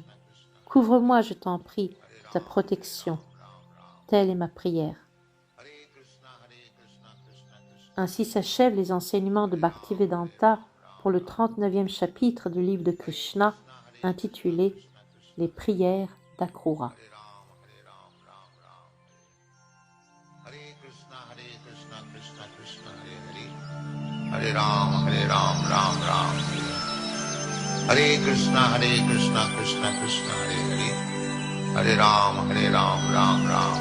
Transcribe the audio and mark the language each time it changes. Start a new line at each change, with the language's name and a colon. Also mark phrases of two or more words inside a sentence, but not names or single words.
French: Couvre-moi, je t'en prie, de ta protection. Telle est ma prière. Ainsi s'achèvent les enseignements de Bhaktivedanta pour le 39e chapitre du livre de Krishna, intitulé « Les prières d'Akrura ».
Sanskrit: हरे राम, राम राम. हरे कृष्ण, कृष्ण कृष्ण, हरे हरे. हरे राम, राम राम.